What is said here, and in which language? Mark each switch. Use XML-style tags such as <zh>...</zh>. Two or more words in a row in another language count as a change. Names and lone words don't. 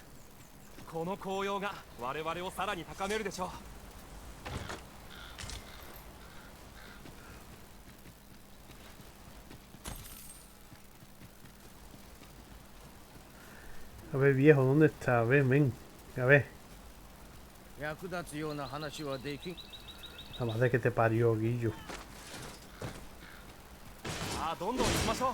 <ja>この紅葉が我々をさらに高めるでしょう。</ja> <es>A ver, viejo, ¿dónde está? Ven, ven. A ver.</es> <ja>役立つような話はできん。</ja> <es>La madre que te parió, Guillo.</es> <ja>さあどんどん行きましょう。</ja>